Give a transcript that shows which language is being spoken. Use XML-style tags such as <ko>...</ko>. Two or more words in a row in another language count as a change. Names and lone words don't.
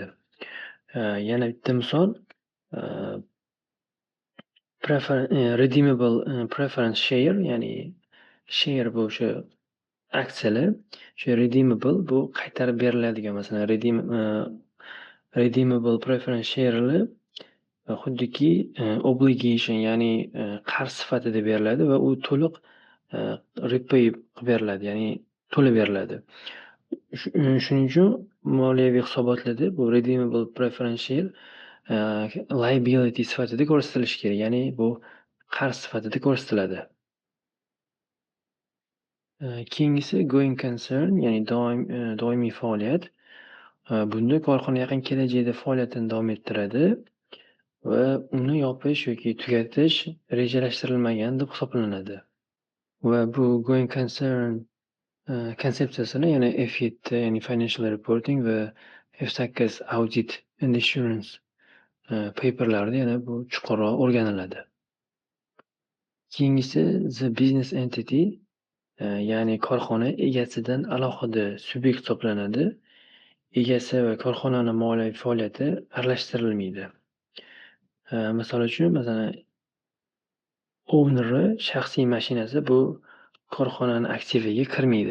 <uz>Yana bitta misol</uz> <en>redeemable preference share,</en> <uz>ya'ni share bu o'sha aksiyalar, o'sha redeemable bu qaytarib beriladigan, masalan</uz> <en>redeemable preference share'lar</en> <uz>xuddiki obligation, ya'ni qarz sifatida beriladi va u to'liq repay qilib beriladi, ya'ni to'lab beriladi. Shuning uchun moliyaviy hisobotlarda bu</uz> <en>redeemable preference share</en> <uz>liability sifatida ko'rsatilishi kerak, ya'ni bu qarz sifatida ko'rsatiladi.</uz> <en>Keyingisi going concern,</en> <uz>ya'ni doimiy faoliyat. Bunda korxona yaqin kelajakda faoliyatini davom ettiradi va uni yopish yoki tugatish rejalashtirilmagan deb hisoblanadi. Va bu</uz> <en>going concern</en> <uz>konsepsiyasini yana F7, ya'ni</uz> <en>financial reporting</en> <uz>va F8</uz> <en>audit and assurance</en> <uz>paperlarida yana bu chuqurroq o'rganiladi.</uz> <en>Keyingisi the business entity,</en> <uz>ya'ni korxona egasidan alohida subyekt hisoblanadi. Egasi va korxonani moliyaviy faoliyati aralashtirilmaydi. Misol uchun, masalan, owneri shaxsiy mashinasi bu korxonani aktiviga kirmaydi.</uz>